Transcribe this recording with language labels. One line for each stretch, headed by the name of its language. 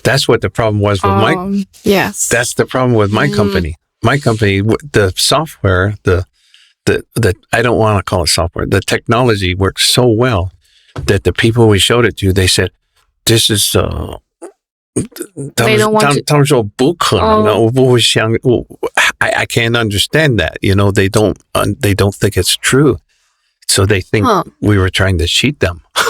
English: That's what the problem was with Yes. That's the problem with my company. My company, the software, the I don't want to call it software. The technology works so well that the people we showed it to, they said, "This is they don't want to."
Chinese: 他们说不可能，我不会相，
English: I can't understand that. They don't think it's true, so they think we were trying to cheat them.